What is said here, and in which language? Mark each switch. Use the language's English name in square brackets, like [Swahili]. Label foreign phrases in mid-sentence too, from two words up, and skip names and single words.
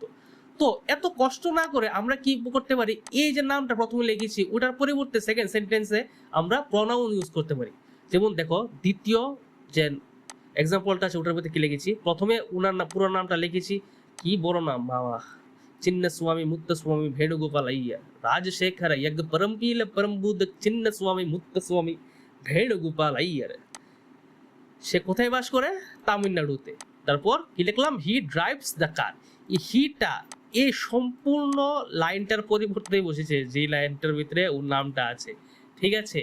[Bangla] তো এত কষ্ট না করে আমরা কি করতে পারি, এই যে নামটা প্রথমে লিখেছি ওটার পরিবর্তে [English] second sentence [Bangla] আমরা [English] pronoun use [Bangla] করতে পারি। যেমন দেখো দ্বিতীয় যে এক্সাম্পলটা আছে ওটার মধ্যে কি লিখেছি, প্রথমে উনার পুরো নামটা লিখেছি, কি বড় নাম বাবা, చిన్నస్వామి ముత్తస్వామి వేణుగోపాల అయ్యర్ రాజశేఖర యగ్ పరంపీల పరంబుద్ధ చిన్నস্বামী মুত্তস্বামী ভেনুগোপাল আইয়ার। সে কোথায় বাস করে? তামিলনাড়ুতে। তারপর কি লিখলাম, [English] he drives the car. [Bangla] এই হিটা এই সম্পূর্ণ লাইনটার পরিবর্তে বসেছে, যে লাইনটার ভিতরে ওর নামটা আছে, ঠিক আছে।